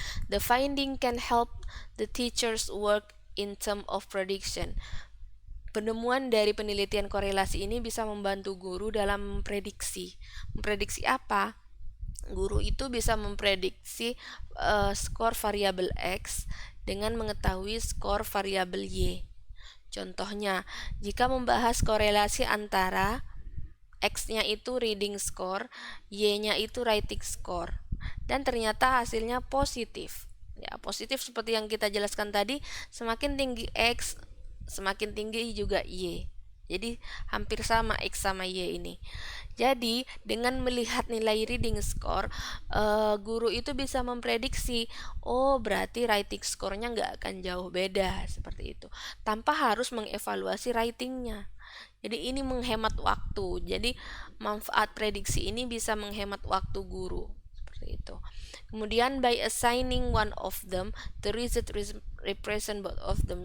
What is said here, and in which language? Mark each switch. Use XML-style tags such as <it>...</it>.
<en>The finding can help the teachers work in term of prediction.</en> <id>Penemuan dari penelitian korelasi ini bisa membantu guru dalam memprediksi. Memprediksi apa? Guru itu bisa memprediksi skor variabel X dengan mengetahui skor variabel Y. Contohnya, jika membahas korelasi antara X-nya itu reading score, Y-nya itu writing score, dan ternyata hasilnya positif. Ya, positif seperti yang kita jelaskan tadi, semakin tinggi X, semakin tinggi juga Y. Jadi hampir sama X sama Y ini. Jadi dengan melihat nilai reading score, guru itu bisa memprediksi, oh berarti writing score-nya nggak akan jauh beda seperti itu, tanpa harus mengevaluasi writingnya. Jadi ini menghemat waktu. Jadi manfaat prediksi ini bisa menghemat waktu guru. Seperti itu.</id> <en>Kemudian by assigning one of them, the result represent both of them.</en>